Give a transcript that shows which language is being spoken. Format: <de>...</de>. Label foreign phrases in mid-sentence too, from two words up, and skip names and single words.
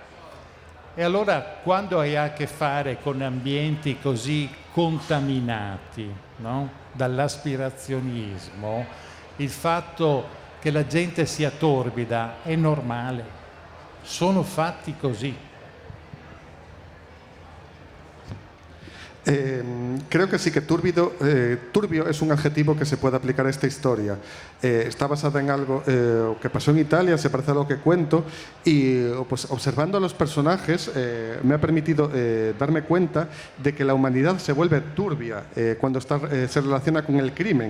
<it>E allora quando hai a che fare con ambienti così contaminati, no? Dall'aspirazionismo, il fatto che la gente sia torbida è normale, sono fatti così.</it> <es>Creo que sí que turbio es un adjetivo que se puede aplicar a esta historia. Está basada en algo que pasó en Italia, se parece a lo que cuento, y pues observando a los personajes me ha permitido darme cuenta de que la humanidad se vuelve turbia cuando se relaciona con el crimen.</es>